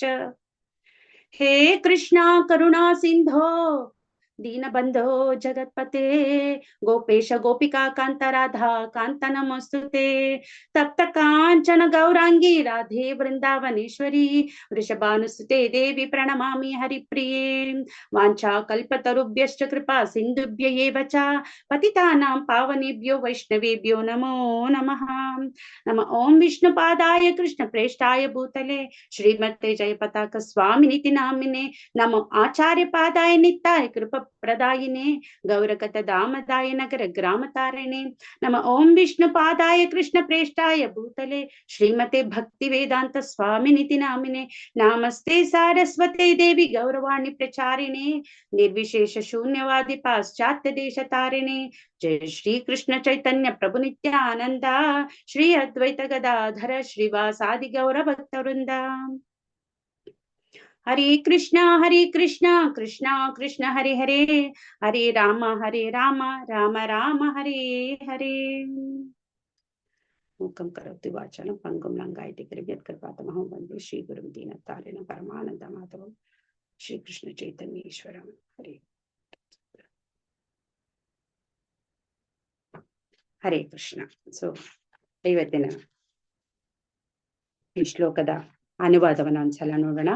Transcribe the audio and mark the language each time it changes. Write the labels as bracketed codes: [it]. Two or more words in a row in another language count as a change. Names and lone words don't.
[sa] ಹೇ ಕೃಷ್ಣ ಕರುಣಾ ಸಿಂಧೋ ದೀನಬಂಧೋ ಜಗತ್ಪತೆ ಗೋಪೇಶ ಗೋಪಿಕಾ ಕಾಂತ ರಾಧಾ ಕಾಂತ ನಮಸ್ತುತೆ. ತಪ್ತ ಕಾಂಚನ ಗೌರಾಂಗಿ ರಾಧೆ ವೃಂದಾವನೇಶ್ವರಿ ವೃಷಭಾನುಸುತೆ ದೇವಿ ಪ್ರಣಮಾಮಿ ಹರಿಪ್ರಿಯೇ. ವಾಂಛಾ ಕಲ್ಪತರುಭ್ಯಶ್ಚ ಕೃಪಾ ಸಿಂಧುಭ್ಯ ಏವ ಚ ಪತಿತಾನಾಂ ಪಾವನೇಭ್ಯೋ ವೈಷ್ಣವೇಭ್ಯೋ ನಮೋ ನಮಃ. ನಮ ಓಂ ವಿಷ್ಣುಪಾದಾಯ ಕೃಷ್ಣ ಪ್ರೇಷ್ಠಾಯ ಭೂತಲೆ ಶ್ರೀಮತೆ ಜಯ ಪತಾಕ ಸ್ವಾಮಿನಿತಿ ನಾಮಿನೆ. ನಮೋ ಆಚಾರ್ಯ ಪಾದಾಯ ನಿತ್ತಾಯ ಕೃಪ ಪ್ರದಾಯಿನೇ ಗೌರಕತ ದಾಮದಾಯ ನಗರ ಗ್ರಾಮ ತಾರಿಣೆ. ನಮ ಓಂ ವಿಷ್ಣು ಪಾದಾಯ ಕೃಷ್ಣ ಪ್ರೇಷ್ಠಾಯ ಭೂತಲೆ ಶ್ರೀಮತೆ ಭಕ್ತಿ ವೇದಾಂತ ಸ್ವಾಮಿನಿತಿ ನಾಮಿನೆ. ನಮಸ್ತೆ ಸಾರಸ್ವತೆ ದೇವಿ ಗೌರವಾಣಿ ಪ್ರಚಾರಿಣೆ ನಿರ್ವಿಶೇಷ ಶೂನ್ಯವಾದಿ ಪಾಶ್ಚಾತ್ಯ ದೇಶ ತಾರಿಣೆ. ಜಯ ಶ್ರೀ ಕೃಷ್ಣ ಚೈತನ್ಯ ಪ್ರಭು ನಿತ್ಯಾನಂದ ಶ್ರೀ ಅದ್ವೈತ ಗದಾಧರ ಶ್ರೀವಾಸಾದಿ ಗೌರ ಭಕ್ತ ವೃಂದ. ಹರೇ ಕೃಷ್ಣ ಕೃಷ್ಣ ಕೃಷ್ಣ ಹರಿ ಹರೇ ಹರೇ ರಾಮ ರಾಮ ರಾಮ ಹರೇ ಹರೇ. ಮೂಕಂ ಕರೋತಿ ವಾಚಾಲಂ ಪಂಗುಂ ಲಂಘಯತೆ ಗಿರಿಯತ್ಕೃಪಾತಮಹಂ ವಂದೇ ಶ್ರೀ ಗುರುಂ ದೀನತಾರಿಣಂ ಪರಮಾನಂದ ಮಾಧವಂ ಶ್ರೀ ಕೃಷ್ಣ ಚೈತನ್ಯೇಶ್ವರಂ. ಹರೇ ಹರೇ ಕೃಷ್ಣ. [kn] ಸೊ ಇವತ್ತಿನ ಈ ಶ್ಲೋಕದ ಅನುವಾದವನ್ನು ಒಂದ್ಸಲ ನೋಡೋಣ.